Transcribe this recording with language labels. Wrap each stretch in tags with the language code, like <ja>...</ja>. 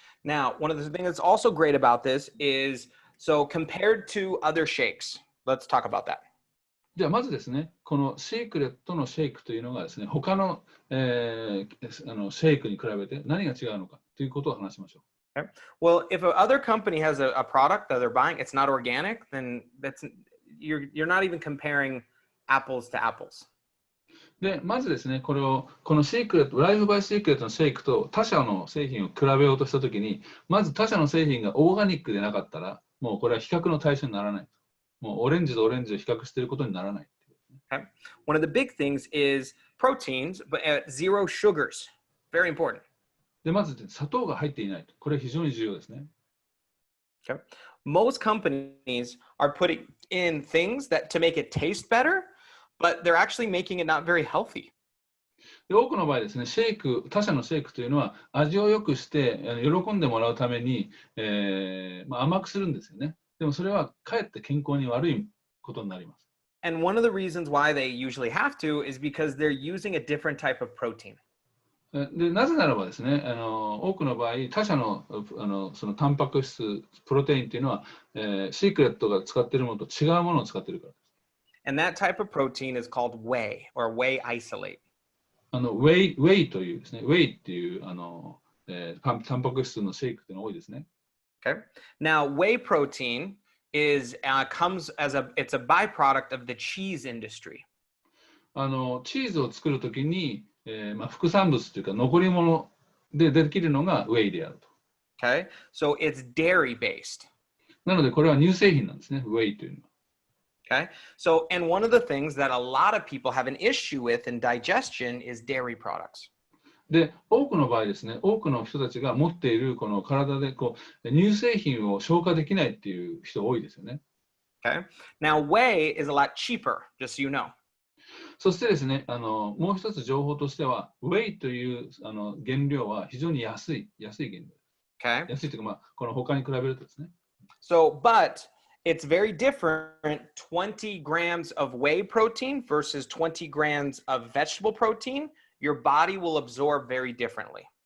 <en>Now, one of the things that's also great about this is, so compared to other shakes, let's talk about that.</en> <ja>ではまずですね、このシークレットのシェイクというのがですね、他の、シェイクに比べて何が違うのかということを話しましょう。</ja> <en>Okay. Well, if other company has a product that they're buying, it's not organic, then you're not even comparing apples to apples.</en> <ja>で、まずですね、このシークレット、ライフバイシークレットのシェイクと他社の製品を比べようとしたときに、まず他社の製品がオーガニックでなかったら、もうこれは比較の対象にならない。もうオレンジとオレンジを比較していることにならない。</ja> <en>Okay. One of the big things is proteins, but zero sugars. Very important.</en> <ja>で、まず砂糖が入っていない。これは非常に重要ですね。</ja> <en>Okay. Most companies are putting in things to make it taste better, but they're actually making it not very healthy.</en> <ja>で、多くの場合ですね、他社のシェイクというのは味を良くして喜んでもらうために、甘くするんですよね。でもそれはかえって健康に悪いことになります。</ja> <en>And one of the reasons why they usually have to is because they're using a different type of protein.</en> <ja>で、なぜならばですね、多くの場合、他社のそのタンパク質、プロテインというのは、シークレットが使っているものと違うものを使っているからです。</ja> <en>And that type of protein is called whey or whey isolate.</en> <ja>ウェイというですね、ウェイっていうタンパク質のシェイクっていうのが多いですね。</ja> <en>Okay. Now, whey protein comes as it's a byproduct of the cheese industry.</en> <ja>チーズを作るときに、副産物というか残り物でできるのがウェイであると。</ja> <en>Okay. So it's dairy based.</en> <ja>なのでこれは乳製品なんですね、ウェイというのは。</ja> <en>Okay. So, and one of the things that a lot of people have an issue with in digestion is dairy products.</en> <ja>で、多くの場合ですね、多くの人たちが持っているこの体で乳製品を消化できないっていう人多いですよね。</ja> <en>Okay. Now, whey is a lot cheaper, just so you know.</en> <ja>そしてですね、もう一つ情報としては、ウェイという原料は非常に安い原料。</ja> <en>Okay.</en> <ja>安いというか、この他に比べるとですね。</ja> <en>So, but it's very different, 20 grams of whey protein versus 20 grams of vegetable protein. Your body will absorb very differently.</en>